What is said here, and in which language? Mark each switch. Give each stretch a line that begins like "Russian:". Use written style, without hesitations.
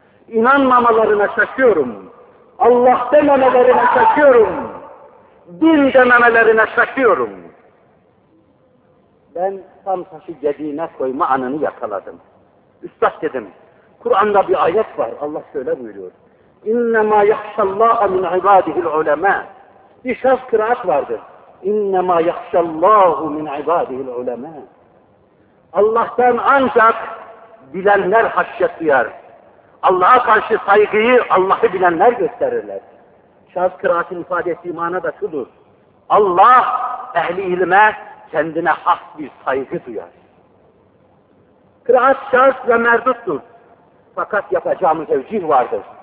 Turkish: İnanmamalarına şaşıyorum. Allah dememelerine şaşıyorum. Din dememelerine şaşıyorum. Ben tam taşı gediğine koyma anını yakaladım. Üstad dedim, Kur'an'da bir ayet var, Allah şöyle buyuruyor.
Arabic: اِنَّمَا يَحْشَ اللّٰهَ مِنْ عِبَادِهِ الْعُلَمَى
Turkish: Bir şaz kıraat vardır.
Arabic: اِنَّمَا يَحْشَ اللّٰهُ مِنْ عِبَادِهِ الْعُلَمَى
Turkish: Allah'tan ancak bilenler haşyet duyar. Allah'a karşı saygıyı Allah'ı bilenler gösterirler. Şaz kıraatın ifadesi imana da şudur. Allah ehli ilme kendine has bir saygı duyar. Kıraat şaz ve merduttur. Fakat yapacağımız evcil vardır.